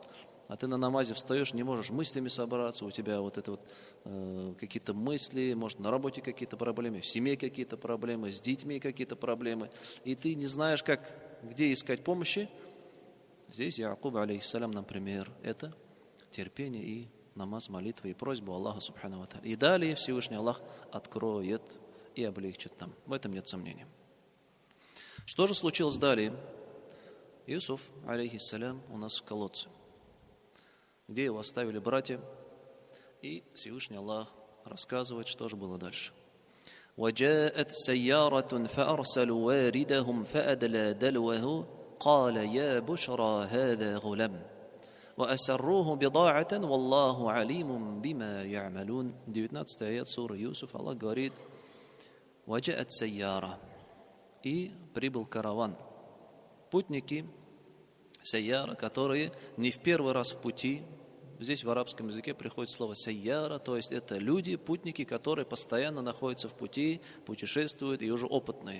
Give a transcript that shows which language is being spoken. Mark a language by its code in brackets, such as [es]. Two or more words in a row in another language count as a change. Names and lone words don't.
[ru] А ты на намазе встаешь, не можешь мыслями собраться, у тебя вот это вот какие-то мысли, может, на работе какие-то проблемы, в семье какие-то проблемы, с детьми какие-то проблемы, и ты не знаешь, где искать помощи. Здесь Якуб, алейхиссалям, например, это терпение и намаз, молитва и просьба Аллаха [ar] سبحانه وتعالى. [ru] И далее Всевышний Аллах откроет и облегчит нам. В этом нет сомнений. Что же случилось далее? Иосиф, алейхиссалям, у нас в колодце, где его оставили братья, и Всевышний Аллах рассказывает, что же было дальше. [ar] وَجَاءَتْ سَيَّارَةٌ فَأَرْسَلُوا وَارِدَهُمْ فَأَدْلَى دَلْوَهُ قَالَ يَا بُشْرَى هَذَا غُلَامٌ وَأَسَرُّوهُ بِضَاعَةً وَاللَّهُ عَلِيمٌ بِمَا يَعْمَلُونَ. [ru] 19 аят суры Юсуф, Аллах говорит: [ar] وَجَاءَتْ سَيَّارَةٌ, [ru] и прибыл караван, путники, сайяра, которые не в первый раз в пути. Здесь в арабском языке приходит слово сайяра, то есть это люди, путники, которые постоянно находятся в пути, путешествуют и уже опытные.